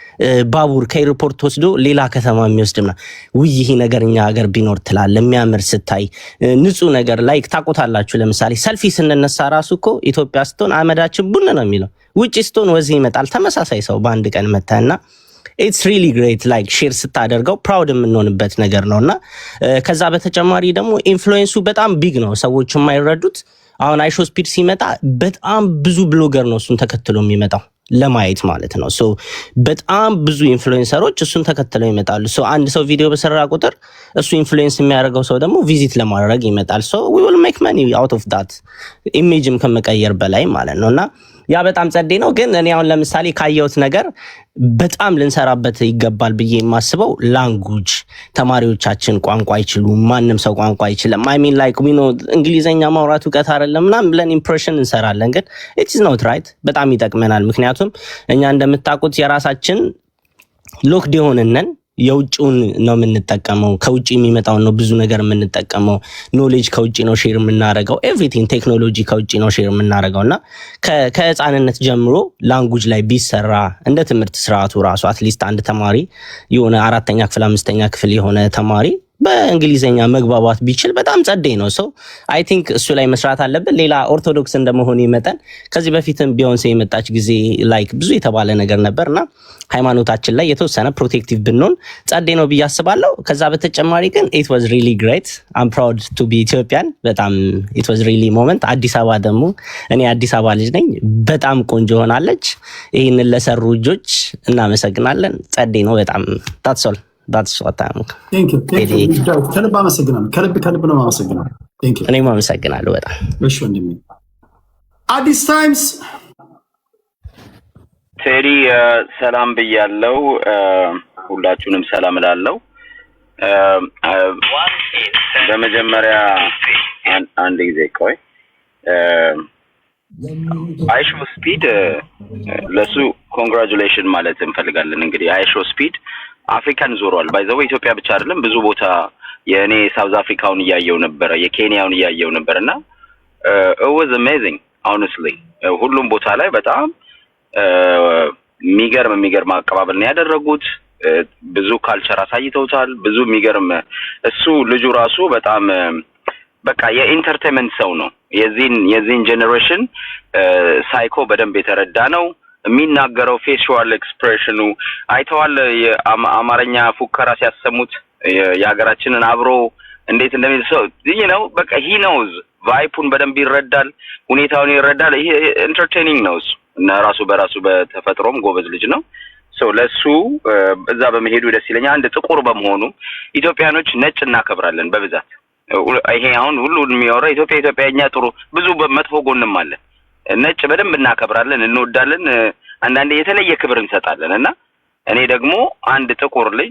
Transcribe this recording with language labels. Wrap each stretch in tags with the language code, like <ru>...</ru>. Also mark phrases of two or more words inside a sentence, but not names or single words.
<am>ባቡር ከኤርፖርት ወስዶ ሌላ ከተማ የሚወስድና ውይ ይሄ ነገር እኛ ሀገር ቢኖር ትላል። የሚያምር ስታይ ንጹህ ነገር ላይክ ታቆታላችሁ። ለምሳሌ ሰልፊ ስንነሳ ራሱ እኮ ኢትዮጵያ ስትሆን አመዳችን ቡን ነው የሚለው፣ ውጪ ስትሆን ወዚህ ይመጣል። ተመሳሳይ ሰው በአንድ ቀን መታና</am> <en>it's really great</en> <am>ላይክ ሼር ስታደርገው ፕራውድ የምንሆንበት ነገር ነውና ከዛ በተጨማሪ ደግሞ ኢንፍሉዌንሱ በጣም ቢግ ነው። ሰዎች የማይረዱት አሁን አይሾ ስፒድ ሲመጣ በጣም ብዙ ብሎገር ነው እሱን ተከትሎ የሚመጣው ለማየት ማለት ነው። ሶ በጣም ብዙ ኢንፍሉዌንሰሮች እሱን ተከትለው ይመጣሉ። ሶ አንድ ሰው ቪዲዮ በሰራ ቁጥር እሱ ኢንፍሉዌንስ የሚያደርገው ሰው ደግሞ ቪዚት ለማድረግ ይመጣል። ሶ</am> <en>we will make money out of that</en> <am>ኢሜጅም ከመቀየር በላይ ማለት ነውና ያ በጣም ጸዴ ነው። ግን እኔ አሁን ለምሳሌ ካየሁት ነገር በጣም ልንሰራበት ይገባል ብዬ የማስበው ላንጉጅ ተማሪዎቻችን ቋንቋ አይችሉም። ማንም ሰው ቋንቋ አይችልም።</am> <en>I mean like we know</en> <am>እንግሊዘኛ ማውራት እውቀት አይደለም ምናምን ብለን ኢምፕሬሽን እንሰራለን። ግን</am> <en>it is not right</en> <am>በጣም ይጠቅመናል። ምክንያቱም እኛ እንደምታውቁት የራሳችን ሎክድ የሆነን የውጭውን ነው የምንጠቀመው። ከውጭ የሚመጣውን ነው ብዙ ነገር የምንጠቀመው። ኖሌጅ ከውጭ ነው ሼር የምናደርገው።</am> <en>everything technology</en> <am>ከውጭ ነው ሼር የምናደርገውና ከህፃንነት ጀምሮ ላንጉጅ ላይ ቢሰራ እንደ ትምህርት ስርዓቱ ራሱ አትሊስት አንድ ተማሪ የሆነ 4ኛ ክፍል 5ኛ ክፍል የሆነ ተማሪ በእንግሊዘኛ መግባባት ቢችል በጣም ጸዴ ነው። ሰው</am> <en>I think</en> <am>እሱ ላይ መስራት አለብን። ሌላ ኦርቶዶክስ እንደመሆኑ መጠን ከዚህ በፊትም ቢዮንሴ የመጣች ጊዜ ላይክ ብዙ የተባለ ነገር ነበርና ሃይማኖታችን ላይ የተወሰነ ፕሮቴክቲቭ ብንሆን ጸዴ ነው ብዬ አስባለሁ። ከዛ በተጨማሪ ግን</am> <en>it was really great. I'm proud to be Ethiopian. በጣም it was really moment.</en> <am>አዲስ አበባ ደግሞ እኔ አዲስ አበባ ልጅ ነኝ። በጣም ቆንጆ ሆናለች። ይሄንን ለሰሩ ልጆች እናመሰግናለን። ጸዴ ነው በጣም</am> <en>that's all. That's what I'm</en> <am>ከልብ አመሰግናለሁ። ከልብ ነው አመሰግናለሁ። እኔም አመሰግናለሁ በጣም። እሺ ወንድሜ አዲስ ታይምስ ቴዲ ሰላም ብያለው። ሁላችሁንም ሰላም እላለሁ። በመጀመሪያ አንድ ጊዜ ቆይ አይሾ ስፒድ ለሱ ኮንግራቹሌሽን ማለት እንፈልጋለን። እንግዲህ አይሾ ስፒድ አፍሪካን ዞሯል። ባይዘው ኢትዮጵያ ብቻ አይደለም ብዙ ቦታ የኔ ሳውዝ አፍሪካውን እያየው ነበር፣ የኬንያውን እያየው ነበርና</am> <en>it was amazing honestly</en> <am>ሁሉም ቦታ ላይ በጣም የሚገርም አቀባበል ነው ያደረጉት። ብዙ ካልቸር አሳይተውታል። ብዙ የሚገርም እሱ ልጁ ራሱ በጣም በቃ የኢንተርቴይንመንት ሰው ነው። የዚህን ጄኔሬሽን ሳይኮ በደንብ የተረዳ ነው። የሚናገረው ፌሻል ኤክስፕሬሽኑ አይተዋል። የአማርኛ ፉከራ ሲያሰሙት የሀገራችንን አብሮ እንዴት እንደሚሰው ነው። በቃ</am> <en>he knows</en> <am>ቫይፑን በደንብ ይረዳል፣ ሁኔታውን ይረዳል። ይሄ ኢንተርቴይኒንግ ነው እና በራሱ በተፈጥሮም ጎበዝ ልጅ ነው። ለሱ እዛ በመሄዱ ደስ ይለኛል። አንድ ጥቁር በመሆኑ ኢትዮጵያኖች ነጭ እናከብራለን በብዛት። ይሄ አሁን ሁሉ የሚያወራ ኢትዮጵያኛ ጥሩ ብዙ መጥፎ ጎንም አለ። ነጭ በደንብ እናከብራለን፣ እንወዳለን፣ አንዳንዴ የተለየ ክብር እንሰጣለን እና እኔ ደግሞ አንድ ጥቁር ልጅ</am>